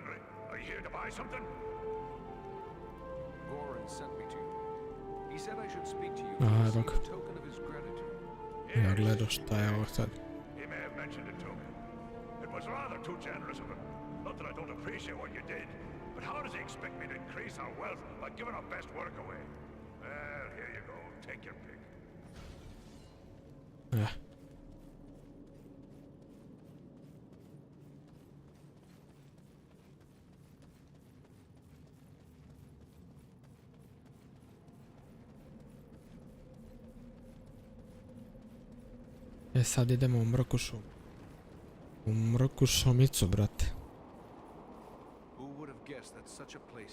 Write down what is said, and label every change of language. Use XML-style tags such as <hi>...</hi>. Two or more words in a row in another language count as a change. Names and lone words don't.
<en>Are you here to buy something? Goran sent me to you. He said I should speak to you Aha, to</en> <sr>dok.</sr> <en>receive a token of his gratitude.</en> <sr>Ja gledao šta je ovo sad.</sr> <en>He may have mentioned it to me. It was rather too generous of him. Not that I don't appreciate what you did, but how does he expect me to increase our wealth by giving our best work away? Well, here you go. Take your pick.</en> <sr>Ja. E sad idemo u Mrkušu. U Mrkušomicu, brate.</sr> <en>Who would have guessed that such a place</en>